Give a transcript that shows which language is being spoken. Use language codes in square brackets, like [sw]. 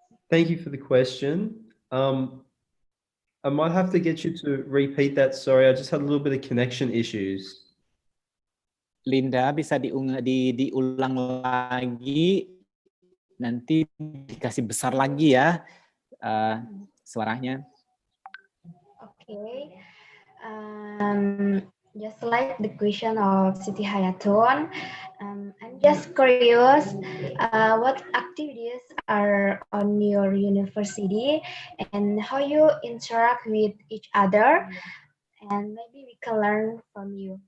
[en] Thank you for the question. I might have to get you to repeat that. Sorry, I just had a little bit of connection issues. [id] Linda, bisa diulang lagi, nanti dikasih besar lagi ya suaranya. [en] Okay. Just like the question of Siti Hayatun, I'm just curious what activities are on your university and how you interact with each other, and maybe we can learn from you.